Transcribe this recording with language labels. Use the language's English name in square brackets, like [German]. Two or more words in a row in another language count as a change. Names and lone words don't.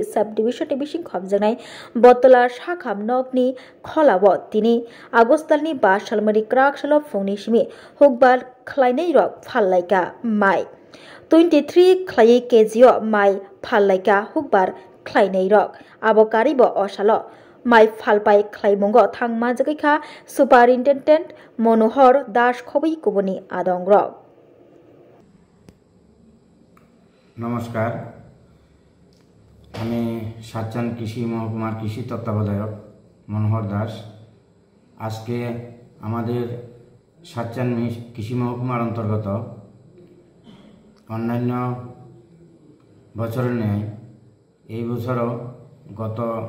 [Kok Borok] सब डिविजन बिसिं खमजनाय बतला साखाम नकनि खलाव तिनि आगस्टनि 5 सालमनि क्राकसल फुंनि सिमि हुकबार खलायनि रक फालायका माइ 23 खलाय केजिओ माइ फालायका हुकबार खलायनि रक आबकारिबो असालो माइ फालपाय खलायमंगो थांमा जगैखा सुपारिनटेन्डेन्ट मनोहर दास खबै कुबनि आदंग रक। [Bangla] नमस्कार, আমি সাতচান কৃষি মহকুমার কৃষি তত্ত্বাবধায়ক মনোহর দাস। আজকে আমাদের সাতচান কৃষি মহকুমার অন্তর্গত অন্যান্য বছরের ন্যায় এই বছরও গত